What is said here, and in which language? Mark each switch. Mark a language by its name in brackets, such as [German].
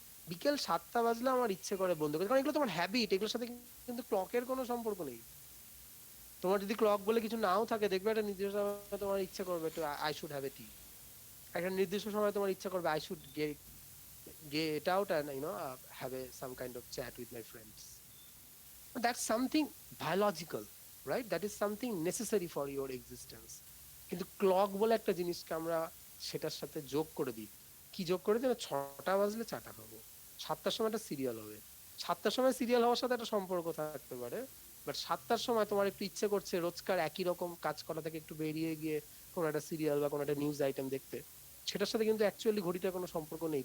[Bangla] বিকেল 7টা বাজলে আমার ইচ্ছে করে বন্ধ করে, কারণ এগুলো তোমার হ্যাবিট, এগুলোর সাথে কিন্তু ক্লকের কোনো সম্পর্ক নেই। তোমার যদি ক্লক বলে কিছু নাও থাকে, দেখবে একটা নির্দিষ্ট সময় তোমার ইচ্ছে করবে একটু [English] I should have a tea, [Bangla] একটা নির্দিষ্ট সময় তোমার ইচ্ছা করবে [English] I should get out and have some kind of chat with my friends. That's something biological, right? That is something necessary for your existence. [Bangla] কিন্তু ক্লক বলে একটা জিনিসকে আমরা সেটার সাথে যোগ করে দিই। কি যোগ করে দিই? 6টা বাজলে চাটা খাবো, 7টার সময় একটা সিরিয়াল হবে। 7টার সময় সিরিয়াল হওয়ার সাথে একটা সম্পর্ক থাকতে পারে, বাট 7টার সময় তোমার একটু ইচ্ছে করছে রোজকার একই রকম কাজ করা থেকে একটু বেরিয়ে গিয়ে কোনো একটা সিরিয়াল বা কোনো একটা নিউজ আইটেম দেখতে, সেটার সাথে কিন্তু অ্যাকচুয়ালি ঘড়িটার কোনো সম্পর্ক নেই।